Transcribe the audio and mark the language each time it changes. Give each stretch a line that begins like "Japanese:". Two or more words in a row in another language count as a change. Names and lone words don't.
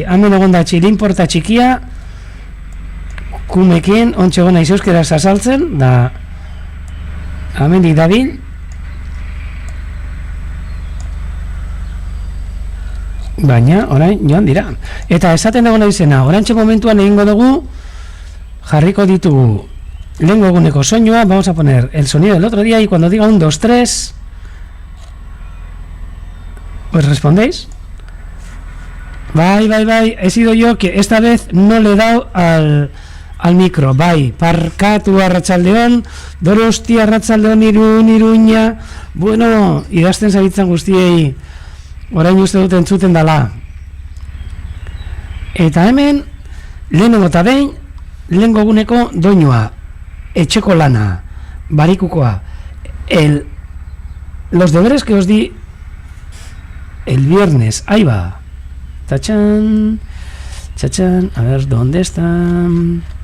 Basque: Hemen egon da txirin porta txikia kumekin, ontxe egon naiz euskeraz azaltzen, da hemen dabil baina, orain, joan dira. Eta esaten egon naizena, orantxe momentuan egingo dugu jarriko ditugu lehengo eguneko soinua,
Spanish: vamos a poner el sonido del otro día y cuando diga 1, 2, 3 pues respondéis. Bai, he sido yo que esta vez no le he dado al micro.
Basque: Bai, parkatu arratsaldeon, Donosti arratsaldeon Iruña. Bueno, idazten zabitzan guztiei orain uste dut entzuten dala. Eta hemen lehenengo eta behin lehengo eguneko doinua, etxeko lana, barikukoa,
Spanish: los deberes que os di el viernes, ahí va. Tachán, chachán, a ver, ¿dónde están?